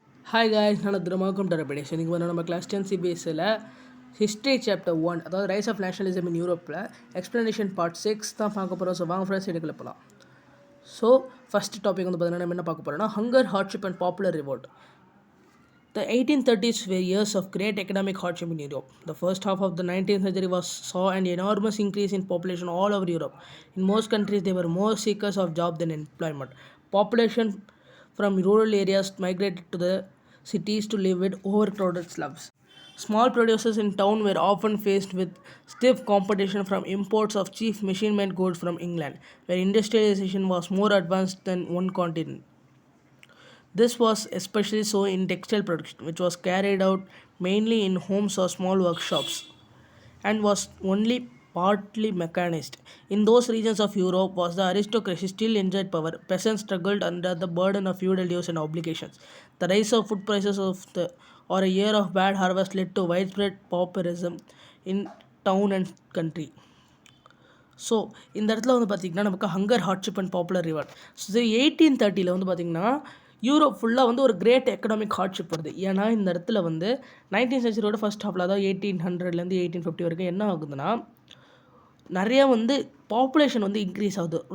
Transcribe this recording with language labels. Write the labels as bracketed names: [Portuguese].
[Tamil] Hi guys, நான் திருமாக்கும் டரபடி. So இன்றைக்கி வந்து நம்ம கிளாஸ் 10 சிபிஎஸ்சியில் ஹிஸ்ட்ரி சாப்டர் 1, அதாவது [English] rise of nationalism in யூரோப்பில் [Tamil] எக்ஸ்ப்ளனேஷன் பார்ட் 6 தான் பார்க்க போகிறோம். ஸோ வாங்க ஃப்ரெண்ட்ஸ் எடுக்கல போகலாம். ஸோ ஃபஸ்ட் டாபிக் வந்து பார்த்தீங்கன்னா நம்ம என்ன பார்க்க போகிறோம்னா [English] Hunger, hardship and popular revolt. The 1830s were years of great economic hardship in Europe. The first half of the 19th century saw an enormous increase in population all over Europe. In most countries, there were more seekers of job than employment. Population from rural areas migrated to the cities to live with overcrowded slums. Small producers in town were often faced with stiff competition from imports of cheap machine-made goods from England, where industrialization was more advanced than one continent. This was especially so in textile production, which was carried out mainly in homes or small workshops and was only partly mechanized. In those regions of Europe was the aristocracy still enjoyed power. Peasants struggled under the burden of feudal dues and obligations. The rise of food prices or a year of bad harvest led to widespread pauperism in town and country. [Tamil] So இந்த இடத்துல வந்து பார்த்திங்கன்னா நமக்கு [English] Hunger, hardship and popular revolt. [Tamil] So 1830 வந்து பார்த்திங்கன்னா Europe ஃபுல்லாக வந்து ஒரு [English] great economic hardship [Tamil] வருது. ஏன்னா இந்த இடத்துல வந்து 19th சென்ச்சுரியோட ஃபஸ்ட் ஹாஃபில், அதாவது 1800லேருந்து 1850 வரைக்கும் என்ன ஆகுதுன்னா நிறையா வந்து பாப்புலேஷன் வந்து இன்க்ரீஸ் ஆகுது.